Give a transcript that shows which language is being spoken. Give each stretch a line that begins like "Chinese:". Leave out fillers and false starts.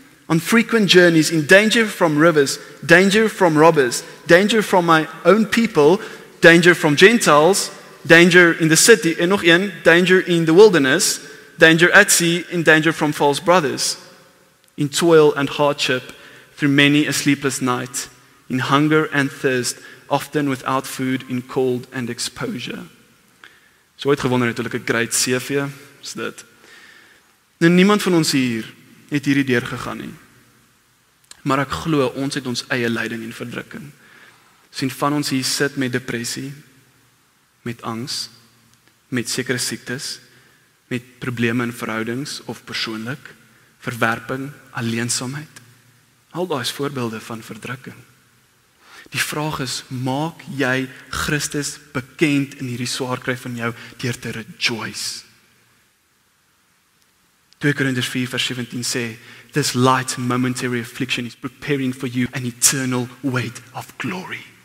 English: On frequent journeys, in danger from rivers, danger from robbers, danger from my own people, danger from Gentiles, danger in the city,
Afrikaans: en nog een,
English: danger in the wilderness, danger at sea, and danger from false brothers. In toil and hardship, through many a sleepless night, in hunger and thirst, often without food, in cold and exposure.
Afrikaans: So ooit gewonder het 'n great CV, is dit. Nou niemand van ons hier het hierdie deurgegaan nie. Maar ek glo ons het ons eie lyding en verdrukking. Sien van ons hier sit met depressie, met angs, met sekere siektes, met probleme in verhoudings of persoonlik, verwerping, alleensaamheid. Al daai is voorbeelde van verdrukking. Die vraag is, maak jy Christus bekend in hierdie swaar kry van jou deur te rejoice? 2 Korintiërs 4 vers 17 sê,
English: this light momentary affliction is preparing for you an eternal weight of glory.